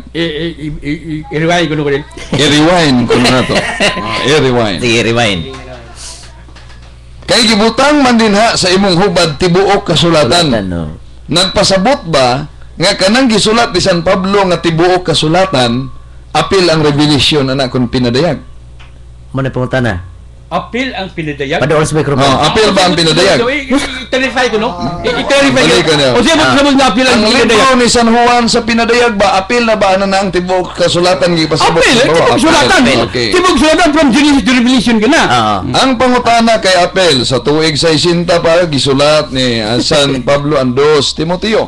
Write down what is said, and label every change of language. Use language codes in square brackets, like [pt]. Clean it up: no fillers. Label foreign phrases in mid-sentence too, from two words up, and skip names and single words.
[tl] i-rewind ko na rin [ceb] i-rewind ko na to sige rewind kay gibutang man dinha sa imong hubad tibuok kasulatan. Nagpasabot ba nga kanang gisulat ni San Pablo nga tibuok kasulatan apil ang revelation anak kon pinadayag. Mo na pangutana. Apil ang pinadayag. Padaol sa microphone. Apil ba ang pinadayag? I-clarify ko no. I-clarify ko. O siya mo na apil ang pinadayag. Ang libro ni San Juan sa pinadayag ba apil na ba na ang tibuok kasulatan gipasabot? Apil, tibuok kasulatan. Tibuok kasulatan [en] from Genesis to Revelation [ceb] kana. Ang pangutana kay apil sa tuig 60 pa gisulat ni San Pablo ang 2 Timoteo.